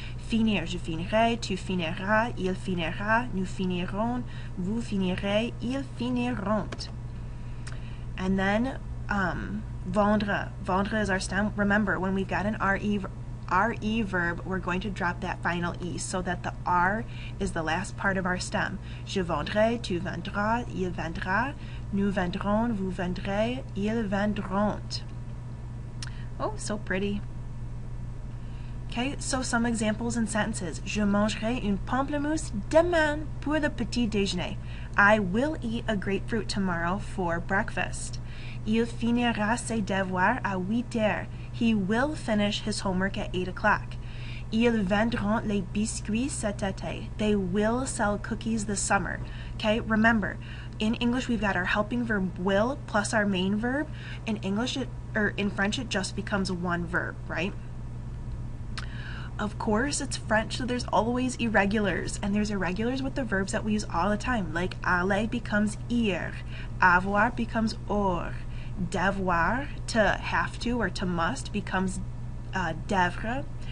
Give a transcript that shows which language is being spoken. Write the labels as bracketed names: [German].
[French] Finir, je finirai, tu finiras, il finira, nous finirons, vous finirez, ils finiront. [English] And then vendre. Vendre is our stem. Remember, when we've got an RE verb, we're going to drop that final E so that the R is the last part of our stem. [French] Je vendrai, tu vendras, il vendra, nous vendrons, vous vendrez, ils vendront. [English] Oh, so pretty. Okay, so some examples in sentences. [French] Je mangerai une pamplemousse demain pour le petit déjeuner. [English] I will eat a grapefruit tomorrow for breakfast. [French] Il finira ses devoirs à 8 heures. [English] He will finish his homework at 8 o'clock. [French] Ils vendront les biscuits cet été. [English] They will sell cookies this summer. Okay, remember, in English we've got our helping verb will plus our main verb. In French it just becomes one verb, right? Of course, it's French, so there's always irregulars, and there's irregulars with the verbs that we use all the time, like aller becomes ir, avoir becomes or, devoir, to have to or to must, becomes devre,